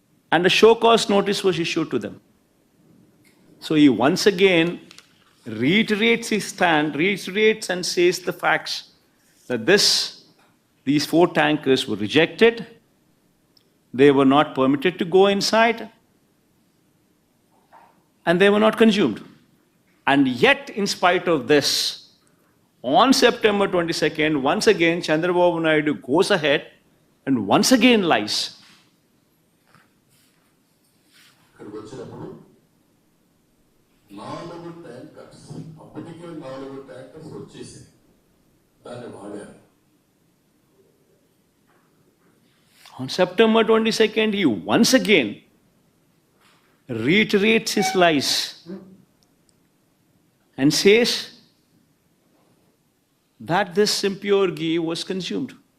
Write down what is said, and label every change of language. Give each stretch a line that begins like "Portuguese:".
English: And a show cause notice was issued to them. So he once again reiterates his stand, reiterates and says the facts that these 4 tankers were rejected, they were not permitted to go inside, and they were not consumed. And yet, in spite of this, on September 22nd, once again, Chandrababu Naidu goes ahead and once again lies.
Telugu: ఇక్కడికి వచ్చినప్పుడు 4 tankers, అప్పటికే 4 tankers వచ్చేసి దాన్ని వాడారు.
English: On September 22nd, he once again reiterates his lies and says that this impure ghee was consumed.